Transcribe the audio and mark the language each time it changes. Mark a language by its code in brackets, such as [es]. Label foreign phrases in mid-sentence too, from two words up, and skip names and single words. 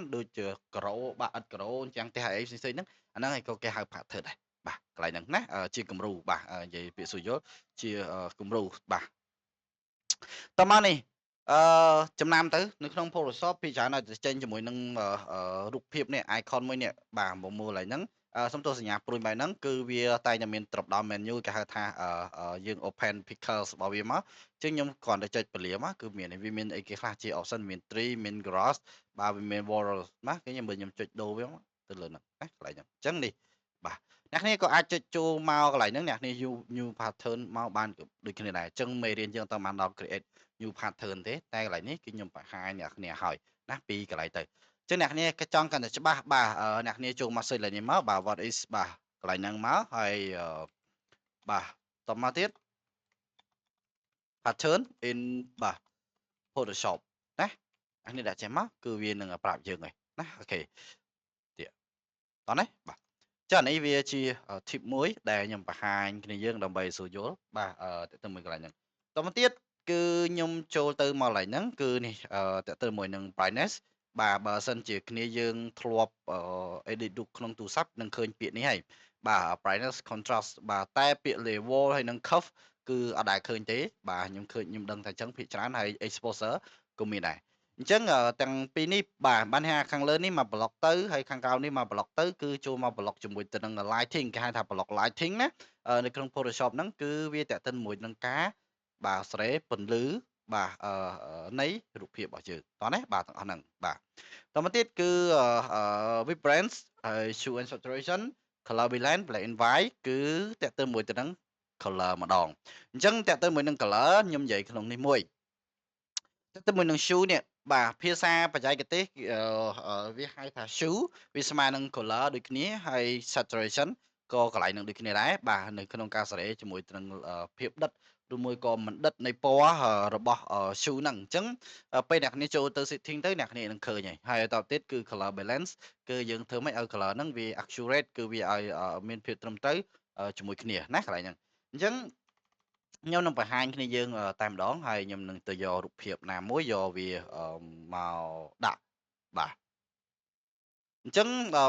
[km] ដូចជាការ៉ូបាទឥតការ៉ូអញ្ចឹងផ្ទះអីផ្សេងៗហ្នឹងអាហ្នឹងឯងក៏គេហៅ pattern ដែរបាទកន្លែងហ្នឹងណាជាគំរូបាទនិយាយពាក្យស្រួលយល់ជាគំរូបាទតមកនេះចំណាំទៅនៅក្នុង Photoshop ពីច្រើនឲ្យតែចេញជាមួយនឹងរូប ភាពនេះ icon មួយនេះបាទមកមើលឡើយហ្នឹងសុំទោសសញ្ញាព្រួយបែបហ្នឹងគឺវាតែងតែមាន [en] drop down menu [km] គេហៅថាយើង [en] open pictures [km] របស់វាមកអញ្ចឹងខ្ញុំ គ្រាន់តែចុចពលាមកគឺមានវាមានអីគេខ្លះជា option មាន tree មាន grass បាទវាមាន wall ណាគេខ្ញុំចុចដូរវាមកទៅលើហ្នឹងណាកន្លែងហ្នឹងអញ្ចឹងនេះបាទអ្នកគ្នាក៏អាចចុចចូលមកកន្លែងហ្នឹងអ្នកគ្នា [en] new pattern [km] មកបានដូចគ្នាដែរអញ្ចឹងមេរៀនយើងតបានដល់ [en] create new pattern [km] ទេតែកន្លែងនេះគឺខ្ញុំបង្ហាញអ្នកគ្នាហើយណាពីកន្លែងទៅអញ្ចឹងអ្នកគ្នាក៏ចង់កាន់តែច្បាស់បាទអ្នកគ្នាចូលមក search ឡើងនេះមកបាទ [en] what is [km] បាទកន្លែងហ្នឹងមកហើយបាទតមកទៀត [en] pattern in [km] បាទ Photoshop ណាអ្នកនេះដាក់ចេញមកគឺវានឹងប្រាប់យើងហើយណាអូខេទៀតតោះណាបាទចានេះវាជា tip មួយដែលខ្ញុំបង្ហាញគ្នាយើងដើម្បីស្រួលយល់បាទទៅមួយកន្លែងហ្នឹងតមកទៀតគឺខ្ញុំចូលទៅមកកន្លែងហ្នឹងគឺនេះតទៅមួយនឹង brightness បាទបើសិនជាគ្នាយើងធ្លាប់edit រូបក្នុងទូរស័ព្ទនឹងឃើញពាក្យនេះហើយបាទ [en] brightness contrast [km] បាទតែពាក្យ level ហើយនឹង curve គឺអត់ដែលឃើញទេបាទខ្ញុំដឹងតែអញ្ចឹងភាគច្រើនហើយ exposure ក៏មានដែរអញ្ចឹងទាំងពីរនេះបាទបានថាខាងលើនេះមក block ទៅហើយខាងក្រោមនេះមក block ទៅគឺចូលមក block ជាមួយទៅនឹង lighting គេហៅថា [en] block lighting [km] ណានៅក្នុង Photoshop ហ្នឹងគឺវា តេតិនមួយនឹងការបាទស្រេពន្លឺបាទនៃរូបភាពរបស់យើងតោះណាបាទទាំងអស់ហ្នឹងបាទតមកទៀតគឺvibrance ហើយ [en] hue and saturation color balance black and white [km] គឺតេតិនមួយទៅនឹង color ម្ដង អញ្ចឹងតេតិនមួយនឹង color ខ្ញុំនិយាយក្នុងនេះមួយតេតិនមួយនឹង hue នេះបាទភាសាបច្ចេកទេសវាហៅថា hue វាស្មើនឹង color ដូចគ្នាហើយ saturation ក៏កន្លែងនឹងដូចគ្នាដែរបាទនៅក្នុងការសេរីជាមួយនឹងភាពដិតឬមួយក៏មិនដិតនៃពណ៌របស់ hue ហ្នឹងអញ្ចឹងពេលអ្នកគ្នាចូលទៅ setting ទៅអ្នកគ្នានឹងឃើញហើយតទៅទៀតគឺ [en] color balance [km] គឺយើងធ្វើម៉េចឲ្យ color ហ្នឹងវា accurate គឺវាឲ្យមានភាពត្រឹមត្រូវជាមួយគ្នាណាកន្លែងហ្នឹងអញ្ចឹងខ្ញុំនឹងបង្ហាញគ្នាយើងតែម្ដងហើយខ្ញុំនឹងទៅយករូបភាពណាមួយយកវាមកដាក់បាទអញ្ចឹង